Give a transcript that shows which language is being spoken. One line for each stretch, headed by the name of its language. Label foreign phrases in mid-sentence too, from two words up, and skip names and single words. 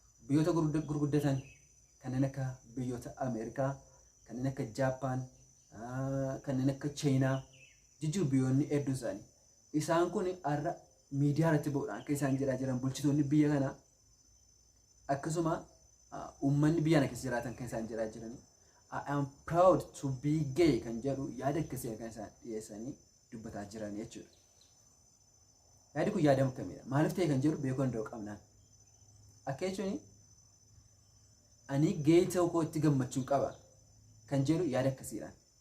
Oromo: Biyyoota gurgudda-, gurguddatan kanneen akka biyyoota Ameerikaa, kanneen akka Jaappaan, ah, kanneen akka Chaayinaa, jijjiiru biyyoonni hedduun isaanii. Isaan kun har'a miidiyaa irratti ba'uudhaan akka isaan jedhaa jiran bulchitoonni biyya kanaa, akkasuma, ah, uummanni biyya kana keessa jiraatan kan isaan jedhaa jiranii.
English: "I am proud to be gay"
Oromo: kan jedhu yaada akkasii kan isaan dhiyeessanii dubbataa jiran jechuudha. Yaadi kun yaada akkamiidha? Maaliif ta'e kan jedhu beekuu danda'u qabnaan. Akka jechuun, "Ani gay ta'uu kootti gammachuun qaba" kan jedhu yaada akkasiidhaan.